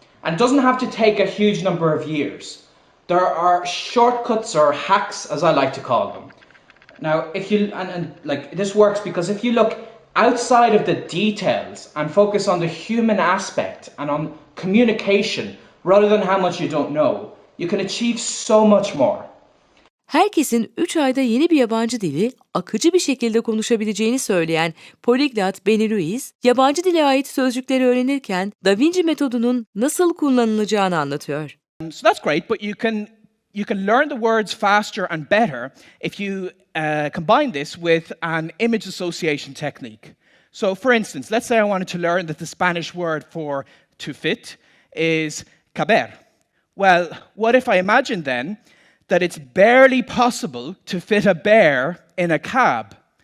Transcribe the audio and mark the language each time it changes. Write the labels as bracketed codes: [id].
[en] And it doesn't have to take a huge number of years. There are shortcuts or hacks, as I like to call them. Now, if you, and like this works because if you look outside of the details and focus on the human aspect and on communication rather than how much you don't know, you can achieve so much more. [tr] Herkesin 3 ayda yeni bir yabancı dili akıcı bir şekilde konuşabileceğini söyleyen Polyglot Benny Lewis, yabancı dile ait sözcükleri öğrenirken Da Vinci metodunun nasıl kullanılacağını anlatıyor. [en] So that's great, but you can learn the words faster and better if you combine this with an image association technique. So for instance, let's say I wanted to learn that the Spanish word for to fit is caber. Well, what if I imagine then that it's barely possible to fit a bear in a cab?